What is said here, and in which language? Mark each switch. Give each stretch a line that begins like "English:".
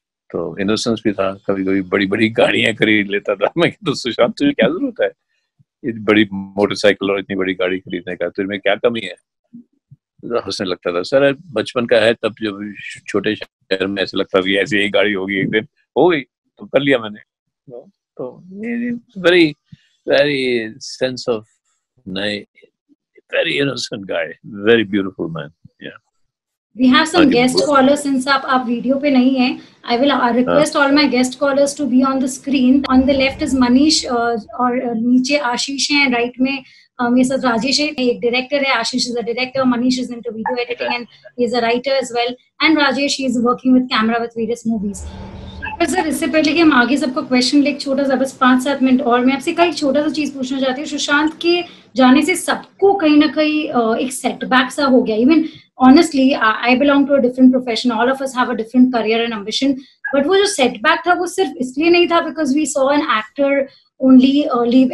Hindi: तो इनोसेंस भी था, कभी कभी बड़ी बड़ी गाड़ियां खरीद लेता था। मैं तो सुशांत तुझे क्या जरूरत है इतनी बड़ी मोटरसाइकिल और इतनी बड़ी गाड़ी खरीदने का, तुझमें क्या कमी है? हंसने लगता था। सर बचपन का है, तब जब छोटे शहर में ऐसे लगता था कि ऐसी एक गाड़ी होगी, एक दिन हो गई तो कर लिया मैंने।
English: तो very very sense of very innocent guy, very beautiful man. Yeah. We have some guest callers since
Hindi: आप वीडियो पे नहीं हैं.
English: I will request all my guest callers to be on the screen. On the left is Manish
Hindi: और नीचे आशीष हैं,
English: right
Hindi: में मेरे साथ राजेश है, एक डायरेक्टर है,
English: Ashish is a director, Manish is into video editing and he is a writer as well, and Rajesh, he is working with camera with various movies.
Hindi: Sir इससे पहले कि हम आगे सबको क्वेश्चन ले, एक छोटा सा बस 5-7 मिनट और मैं आपसे कई छोटा सा चीज पूछना चाहती हूँ। सुशांत के जाने से सबको कहीं ना कहीं एक सेटबैक सा हो गया.
English: even honestly I belong to a different profession, all of us have a different career and ambition, but
Hindi: वो जो सेटबैक था वो सिर्फ इसलिए नहीं था
English: Because we saw an actor only leave.